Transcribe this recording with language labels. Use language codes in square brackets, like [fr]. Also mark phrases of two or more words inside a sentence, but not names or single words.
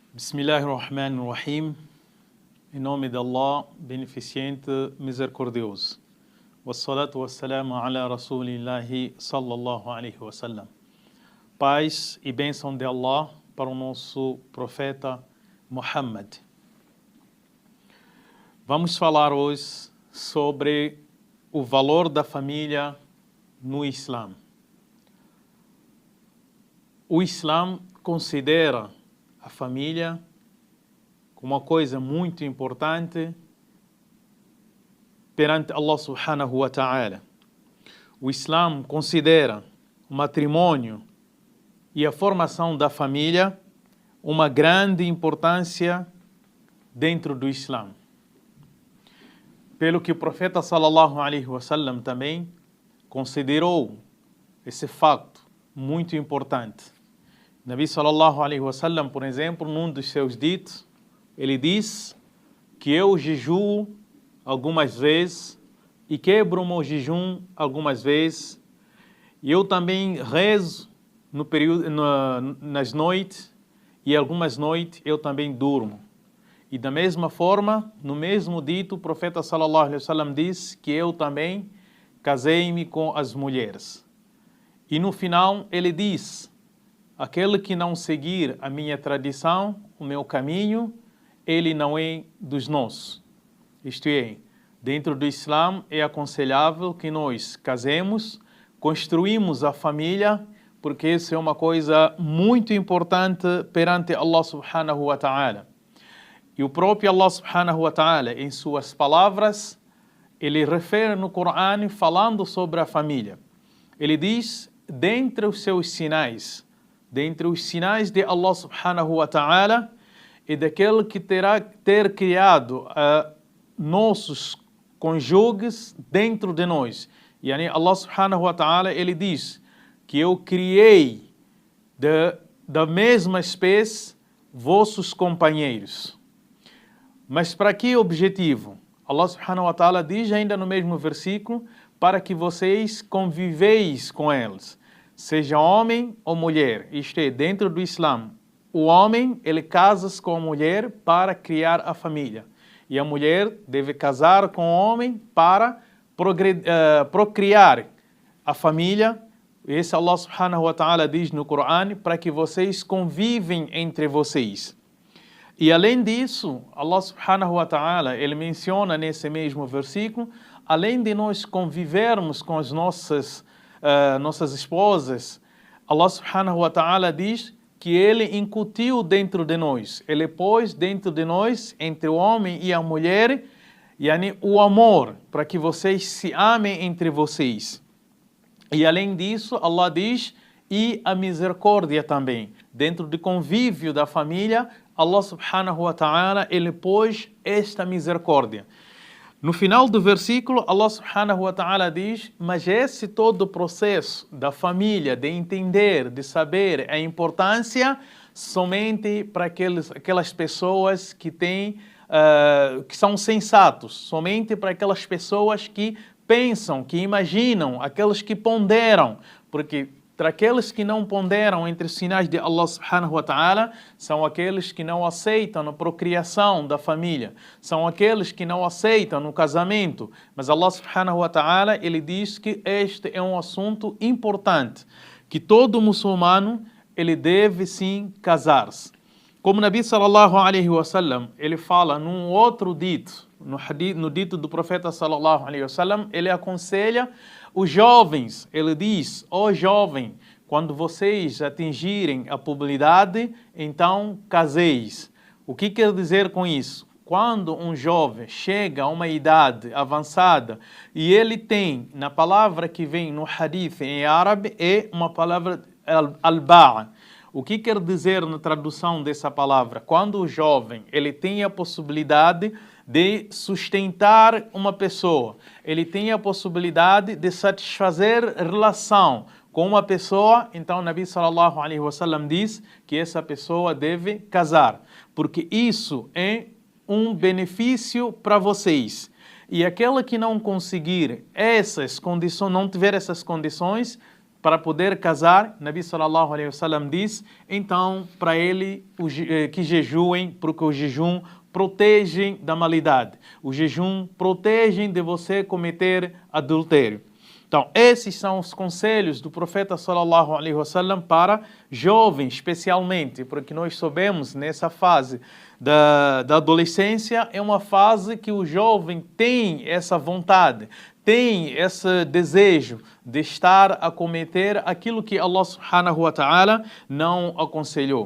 [ar] بسم الله الرحمن الرحيم. [pt] Em nome de Allah, beneficente, misericordioso. [ar] والصلاة والسلام على رسول الله صلى الله عليه وسلم. [pt] Paz e bênção de Allah para o nosso profeta Muhammad. Vamos falar hoje sobre o valor da família no Islã. O Islã considera a família como uma coisa muito importante perante [ar] الله سبحانه وتعالى. [pt] O Islã considera o matrimônio e a formação da família uma grande importância dentro do Islã. Pelo que o profeta [ar] صلى الله عليه وسلم [pt] também considerou esse facto muito importante. [ar] نبي صلى الله عليه وسلم, [pt] por exemplo, num dos seus ditos, ele diz que eu jejuo algumas vezes e quebro o meu jejum algumas vezes, e eu também rezo no período, nas noites, e algumas noites eu também durmo. E da mesma forma, no mesmo dito, o profeta [ar] صلى الله عليه وسلم [pt] diz que eu também casei-me com as mulheres. E no final ele diz: aquele que não seguir a minha tradição, o meu caminho, ele não é dos nossos. Isto é, dentro do Islã é aconselhável que nós casemos, construímos a família, porque isso é uma coisa muito importante perante [ar] الله سبحانه وتعالى. [pt] E o próprio [ar] الله سبحانه وتعالى, [pt] em suas palavras, ele refere no Corão falando sobre a família. Ele diz, dentre os seus sinais, dentre os sinais de [ar] الله سبحانه وتعالى [pt] e daquele que terá ter criado nossos cônjuges dentro de nós. [ar] E الله سبحانه وتعالى, [pt] ele diz que eu criei da mesma espécie vossos companheiros. Mas para que objetivo? [ar] الله سبحانه وتعالى [pt] diz ainda no mesmo versículo, para que vocês conviveis com eles, seja homem ou mulher. Isto é, dentro do Islã, o homem, ele casa-se com a mulher para criar a família. E a mulher deve casar com o homem para procriar a família. Esse [ar] الله سبحانه وتعالى [pt] diz no Corão, para que vocês convivem entre vocês. E além disso, [ar] الله سبحانه وتعالى, [pt] ele menciona nesse mesmo versículo, além de nós convivermos com as nossas esposas, [ar] الله سبحانه وتعالى [pt] diz que ele incutiu dentro de nós, ele pôs dentro de nós, entre o homem e a mulher, o amor, para que vocês se amem entre vocês. E além disso, Allah diz, e a misericórdia também. Dentro do convívio da família, [ar] الله سبحانه وتعالى, [pt] ele pôs esta misericórdia. No final do versículo, [ar] الله سبحانه وتعالى [pt] diz, mas esse todo o processo da família, de entender, de saber a importância, somente para aquelas pessoas que que são sensatos, somente para aquelas pessoas que pensam, que imaginam, aqueles que ponderam, porque para aqueles que não ponderam entre os sinais de [ar] الله سبحانه وتعالى, [pt] são aqueles que não aceitam a procriação da família, são aqueles que não aceitam no casamento. [ar] Mas الله سبحانه وتعالى, [pt] ele diz que este é um assunto importante, que todo muçulmano, ele deve sim casar-se. [ar] Como نبي صلى الله عليه وسلم, [pt] ele fala num outro dito, no dito do profeta [ar] صلى الله عليه وسلم, [pt] ele aconselha os jovens, ele diz, ó jovem, quando vocês atingirem a puberdade, então caseis. O que quer dizer com isso? Quando um jovem chega a uma idade avançada e ele tem, na palavra que vem no hadith em árabe, é uma palavra al-ba'a. O que quer dizer na tradução dessa palavra? Quando o jovem ele tem a possibilidade de sustentar uma pessoa, ele tem a possibilidade de satisfazer relação com uma pessoa, então o [ar] نبي صلى الله عليه وسلم [pt] diz que essa pessoa deve casar, porque isso é um benefício para vocês. E aquele que não conseguir essas condições, não tiver essas condições, para poder casar, [ar] نبي صلى الله عليه وسلم [pt] diz, então para ele que jejuem, porque o jejum protege da malidade. O jejum protege de você cometer adultério. Então, esses são os conselhos do profeta [ar] صلى الله عليه وسلم [pt] para jovens, especialmente, porque nós sabemos nessa fase da adolescência, é uma fase que o jovem tem essa vontade, tem esse desejo de estar a cometer aquilo que [ar] الله سبحانه وتعالى [pt] não aconselhou.